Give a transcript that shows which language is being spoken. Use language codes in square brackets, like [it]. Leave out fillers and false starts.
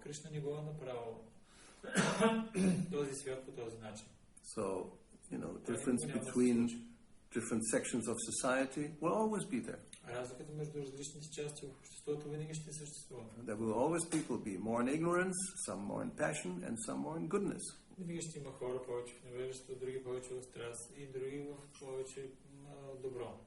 [bg] Кришна не го е направил този свят по този начин. [en] So, difference between different sections of society will always be there. [bg] Разликата между различните части в обществото винаги ще съществува. [en] There will always be more in ignorance, some more in passion, and some more in goodness. [bg] Винаги ще има хора повече в невежество, други повече в страст и други в повече добро.